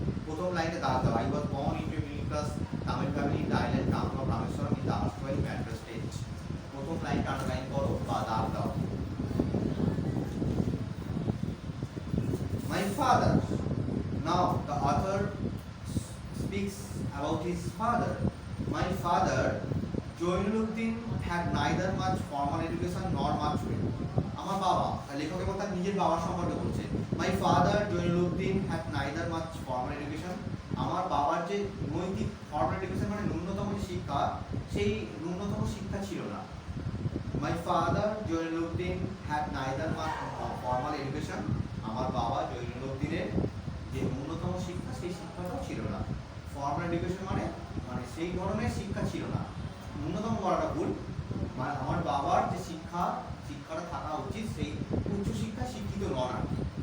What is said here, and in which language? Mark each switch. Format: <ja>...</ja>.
<bn>প্রথম লাইনে দাগ দাও,</bn> <en>I was born into a middle class Tamil family in the island town of Rameshwaram in the erstwhile Madras state.</en> <bn>প্রথম লাইনটা underline করো বা দাগ দাও।</bn> <en>My father. Now the author speaks about his father. My father, Joinuddin, had neither much formal education nor much wealth.</en> <bn>আমার বাবা, লেখক এবং তার নিজের বাবার সম্পর্কে বলছে।</bn> <en>My father, Joinuddin, had neither much formal education.</en> <bn>আমার বাবার যে নৈতিক ফর্মাল এডুকেশন মানে ন্যূনতম শিক্ষা, সেই ন্যূনতম শিক্ষা ছিল না।</bn> <en>My father, Joinuddin, had neither much formal education.</en> <bn>আমার বাবা জয়নুদ্দিনের যে ন্যূনতম শিক্ষা, সেই শিক্ষাটাও ছিল না। ফর্মাল এডুকেশন মানে সেই ধরনের শিক্ষা ছিল না, ন্যূনতম বলাটা ভুল। মানে আমার বাবার যে শিক্ষাটা থাকা উচিত, সেই উচ্চ শিক্ষা শিক্ষিত নন আর কি।</bn>